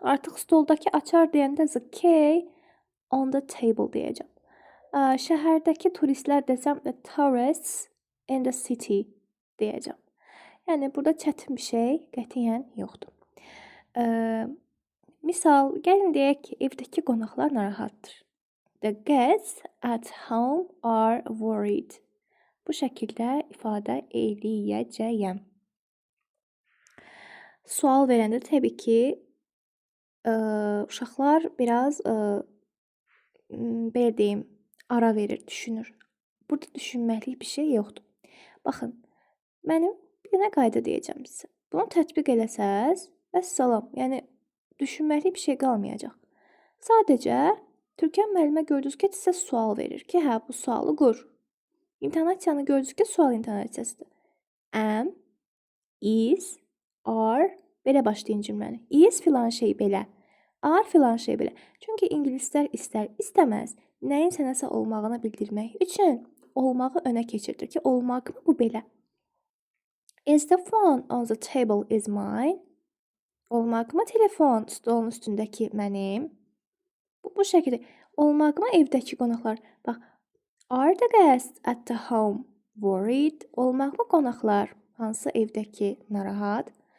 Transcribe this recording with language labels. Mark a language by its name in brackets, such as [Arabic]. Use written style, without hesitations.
[Azerbaijani] Artıq stoldakı açar deyəndə the key on the table deyəcəm. Şəhərdəki turistlər desəm the tourists in the city deyəcəm. Yəni burada çətin bir şey qətiyyən yoxdur. Misal, gəlin deyək ki, evdəki qonaqlar narahatdır. [English] The guests at home are worried. [Azerbaijani] Bu şəkildə ifadə eləyəcəyəm. Sual verəndə təbii ki, uşaqlar biraz belə deyim, ara verir, düşünür. Burada düşünməklik bir şey yoxdur. Baxın, mənim bir dənə qayda deyəcəm sizə. Bunu tətbiq eləsəz, vəssalam, yəni düşünməklik bir şey qalmayacaq. Sadəcə Türkan müəllimə gördünüz ki, sizə sual verir ki, hə, bu sualı qur. İntonasiyanı gördünüz ki, sual intonasiyasıdır. Am, is, are, belə başlayın cümləni. Is filan şey belə, are filan şey belə. Çünki ingilislər istər, istəməz nəyin sənəsə olmağını bildirmək üçün olmağı önə keçirdir ki, olmaq mı bu belə? [English] Is the phone on the table is mine? [Azerbaijani] Olmaq mı telefon stolun üstündəki mənim? Bu şəkildə. Olmaq mı evdəki qonaqlar? [English] Bax, are the guests at the home worried? [Azerbaijani] Olmaq mı qonaqlar hansı evdəki narahat?